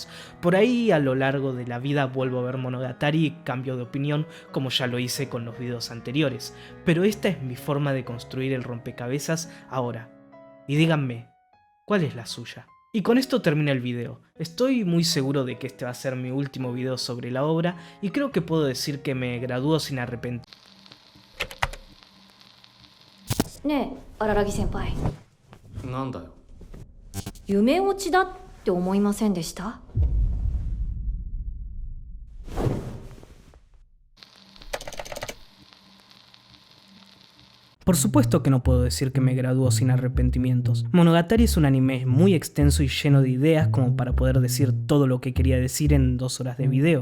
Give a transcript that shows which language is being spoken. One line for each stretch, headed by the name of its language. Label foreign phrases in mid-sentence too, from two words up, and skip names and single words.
Spanish: Por ahí a lo largo de la vida vuelvo a ver Monogatari y cambio de opinión como ya lo hice con los videos anteriores. Pero esta es mi forma de construir el rompecabezas ahora. Y díganme, ¿cuál es la suya? Y con esto termina el video. Estoy muy seguro de que este va a ser mi último video sobre la obra y creo que puedo decir que me gradúo sin arrepentir.
Japanese: ねえ荒木先輩、なんだよ。夢落ちだって思いませんでした？
Spanish: Por supuesto que no puedo decir que me gradúo sin arrepentimientos. Monogatari es un anime muy extenso y lleno de ideas como para poder decir todo lo que quería decir en 2 horas de video.